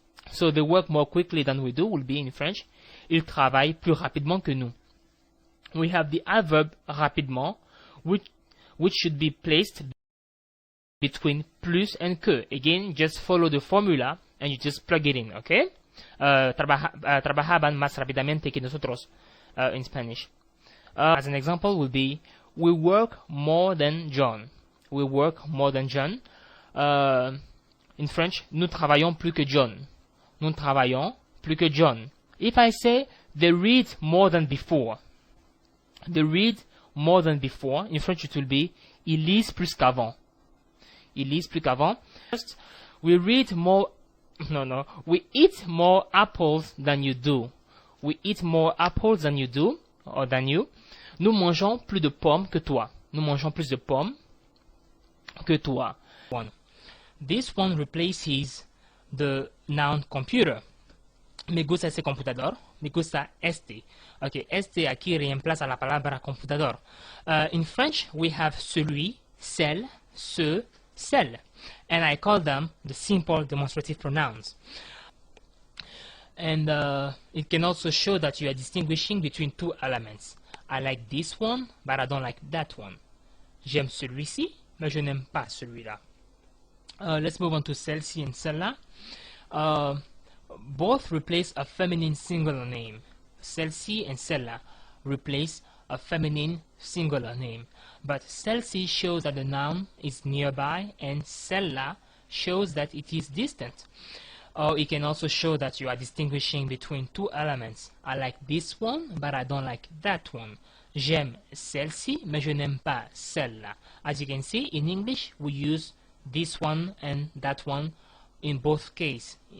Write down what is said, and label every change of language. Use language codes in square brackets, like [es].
[en] So they work more quickly than we do will be in French, [fr] il travaille plus rapidement que nous. [en] We have the adverb rapidement, which should be placed between plus and que. Again, just follow the formula and you just plug it in, okay? [es] Trabajaban más rápidamente que nosotros [en] in Spanish. As an example will be, we work more than John. We work more than John. In French, [fr] nous travaillons plus que John. Nous travaillons plus que John. [en] If I say, they read more than before. They read more than before. In French, it will be, [fr] ils lisent plus qu'avant. Ils lisent plus qu'avant. [en] First, we read more, we eat more apples than you do. We eat more apples than you do, or than you. [fr] Nous mangeons plus de pommes que toi. Nous mangeons plus de pommes que toi. [en] This one replaces the noun computer. [es] Me gusta ese computador. Me gusta este. Okay, este aquí reemplaza la palabra computador. [en] In French, we have celui, celle, ce, celle. And I call them the simple demonstrative pronouns. And it can also show that you are distinguishing between two elements. I like this one, but I don't like that one. [fr] J'aime celui-ci, mais je n'aime pas celui-là. [en] Let's move on to celle-ci and celle-là. Both replace a feminine singular name. Celle-ci and celle-là replace a feminine singular name. But celle-ci shows that the noun is nearby and celle-là shows that it is distant. Or it can also show that you are distinguishing between two elements. I like this one, but I don't like that one. [fr] J'aime celle-ci, mais je n'aime pas celle-là. [en] As you can see, in English, we use this one and that one in both cases.